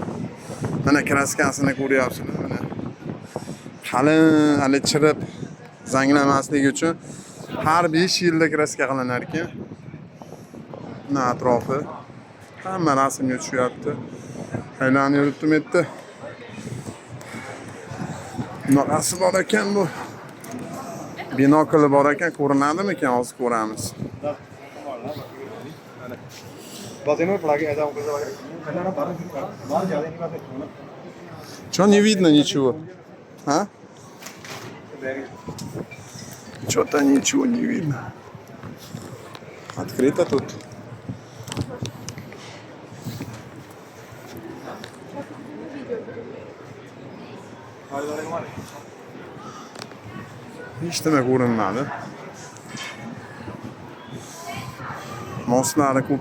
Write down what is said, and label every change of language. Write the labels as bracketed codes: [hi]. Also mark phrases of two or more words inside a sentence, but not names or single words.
[uz] Mana kraskasini ko'ryapsizlar, mana. Qalin, hali chirib zanglamasligi uchun har 5 yilda kraska qilinar ekan. Mana atrofi hamma rasmga tushyapti. Aylanib yuribdim etti. Bunaqasi bor ekan bu. Binokl bor ekan, ko'rinadimi ekan, hozir ko'ramiz. [ru] Что не видно ничего? А? Что-то ничего не видно. Открыто тут. [uz] Hech nima ko'rinmadi. Mostlari ko'p.